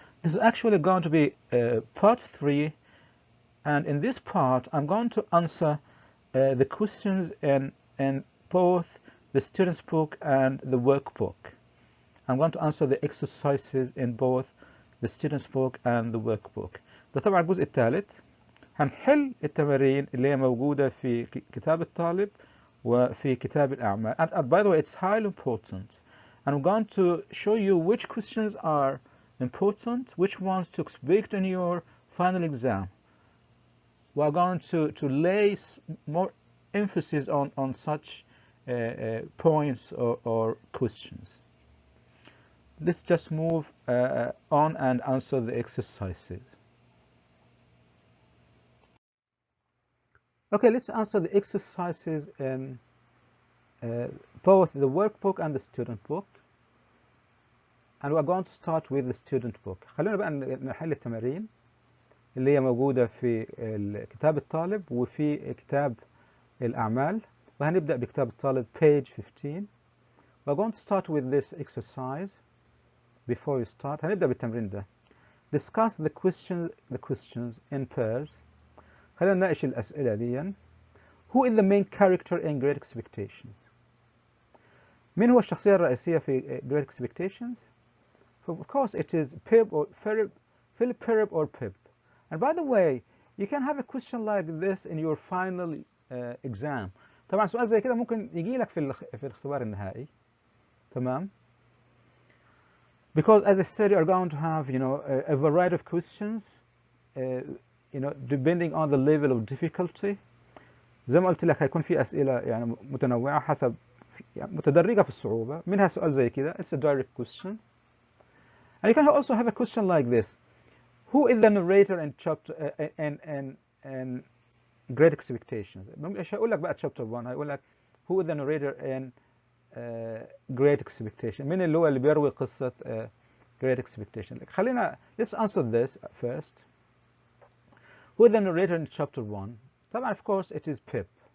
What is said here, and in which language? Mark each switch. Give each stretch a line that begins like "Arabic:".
English: This is actually going to be part 3, and in this part I'm going to answer the questions in both the student's book and the workbook. I'm going to answer the exercises in both the student's book and the workbook.
Arabic: ده طبعا الجزء الثالث. هنحل التمارين اللي هي موجودة في كتاب الطالب وفي كتاب الأعمال.
English: And by the way, it's highly important. And I'm going to show you which questions are important, which ones to expect in your final exam. We're going to lay more emphasis on such points or questions. Let's just move on and answer the exercises. Okay, let's answer the exercises in both the workbook and the student book. And we're going to start with the student book.
Arabic: خلونا بقى نحل التمارين اللي هي موجودة في كتاب الطالب وفي كتاب الأعمال. وهنبدأ بكتاب الطالب
English: page 15. We're going to start with this exercise. Before you start,
Arabic: هنبدأ بالتمرين ده.
English: Discuss the questions in pairs.
Arabic: خلينا نناقش الأسئلة دي.
English: Who is the main character in Great Expectations?
Arabic: مين هو الشخصية الرئيسية في Great Expectations?
English: Of course, it is Philip or Pip. And by the way, you can have a question like this in your final exam.
Arabic: طبعا سؤال زي كده ممكن يجي لك في الاختبار النهائي. تمام؟
English: Because as I said, you are going to have, a variety of questions, depending on the level of difficulty.
Arabic: زي ما قلت لك هيكون في أسئلة يعني متنوعة حسب متدرجة في الصعوبة. منها سؤال زي كده.
English: It's a direct question. And you can also have a question like this. Who is the narrator in chapter in Great Expectations?
Arabic: مش هيقول لك بقى chapter 1. هيقول لك
English: who is the narrator in Great Expectation.
Arabic: مين اللي هو اللي بيروي قصة Great Expectation. خلينا
English: let's answer this first. Who is the narrator in chapter 1?
Arabic: طبعا
English: of course it is Pip.